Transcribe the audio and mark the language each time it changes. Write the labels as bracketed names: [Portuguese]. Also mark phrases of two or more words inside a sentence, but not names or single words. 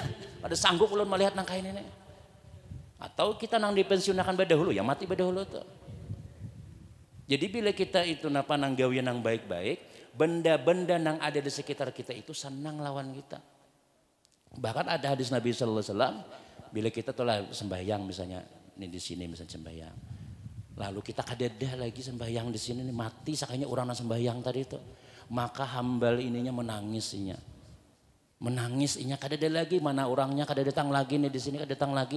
[Banjar] Ada sanggup ulun melihat nang kain ini. Atau kita nang dipensiunakan bedahulu ya mati bedahulu tuh. Jadi bila kita itu napa nang gawe nang baik-baik, benda-benda nang ada di sekitar kita itu senang lawan kita. Bahkan ada hadis Nabi [Arabic] صلى الله عليه وسلم [Banjar] bila kita telah sembahyang misalnya ini di sini misalnya sembahyang. Lalu kita kadeda lagi sembahyang di sini nih mati sakanya orang nang sembahyang tadi itu. Maka hambal ininya menangis inya. Menangis inya kadeda lagi mana orangnya kada datang lagi nih di sini kada datang lagi.